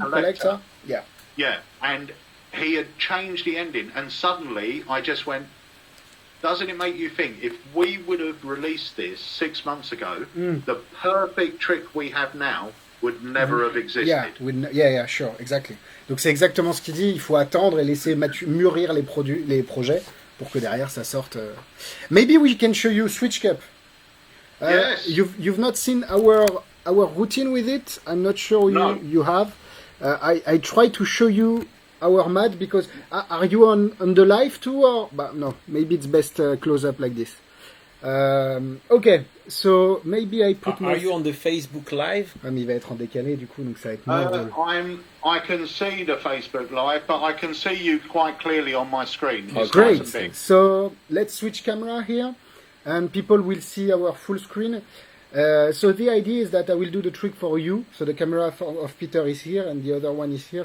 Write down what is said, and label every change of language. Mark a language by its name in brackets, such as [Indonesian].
[English] Collector? Yeah. Yeah, and he had changed the ending, and suddenly I just went, doesn't it make you think, if we would have released this 6 months ago, the perfect trick we have now would never have existed. Yeah, sure, exactly. [French] Donc c'est exactement ce qu'il dit, il faut attendre et laisser mûrir les projets pour que derrière ça sorte. [English] Maybe we can show you Switch Cup. Yes. You've not seen our routine with it. I'm not sure you have. I try to show you our mat, because are you on the live too, or no, maybe it's best close up like this. Okay, so maybe I put Are you on the Facebook live? [French] Mais il va être en décalé du coup, donc ça va être moins [English] I can see the Facebook live, but I can see you quite clearly on my screen. It's great. Nice and big. So let's switch camera here, and people will see our full screen. So the idea is that I will do the trick for you. So the camera of Peter is here and the other one is here.